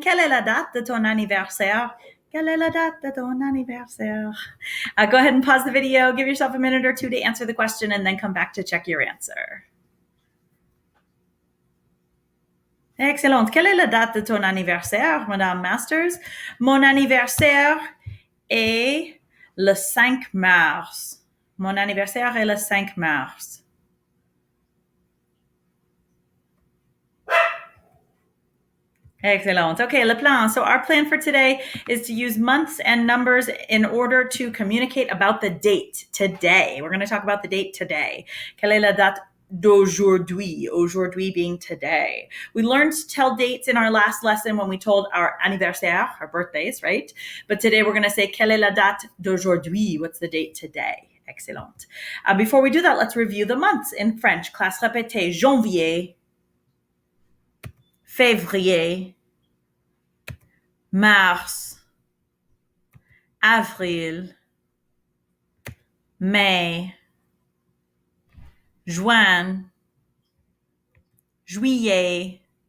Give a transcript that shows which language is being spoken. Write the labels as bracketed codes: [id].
[fr] Quelle est la date de ton anniversaire? Quelle est la date de ton anniversaire? [en] Go ahead and pause the video. Give yourself a minute or two to answer the question and then come back to check your answer. Excellent. [fr] Quelle est la date de ton anniversaire, Madame Masters? Mon anniversaire est le 5 mars. Mon anniversaire est le 5 mars. [en] Excellent. Okay, le plan. So our plan for today is to use months and numbers in order to communicate about the date today. We're going to talk about the date today. [fr] Quelle est la date d'aujourd'hui? [en] Aujourd'hui being today. We learned to tell dates in our last lesson when we told our anniversaire, our birthdays, right? But today we're going to say [fr] quelle est la date d'aujourd'hui? [en] What's the date today? Excellent. Before we do that, let's review the months in French. [fr] Classe répétée. Janvier, février, mars, avril, mai, juin, juillet,